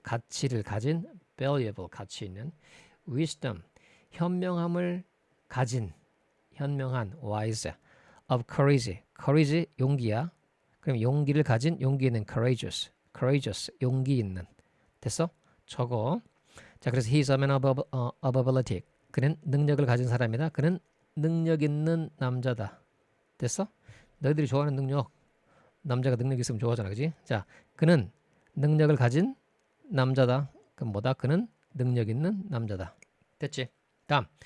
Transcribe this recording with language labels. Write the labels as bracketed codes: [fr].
[ko] 가치를 가진 valuable 가치 있는. wisdom 현명함을 가진 현명한 wise of courage. courage 용기야. 그럼 용기를 가진 용기 있는 courageous. courageous 용기 있는. 됐어? 저거. 자, 그래서 [en] he's a man of ability. [ko] 그는 능력을 가진 사람이다. 그는 능력 있는 남자다. 됐어? 너희들이 좋아하는 능력. 남자가 능력 있으면 좋아하잖아. 그지? 자, 그는 능력을 가진 남자다. 그럼 뭐다? 그는 능력 있는 남자다. 됐지? 다음.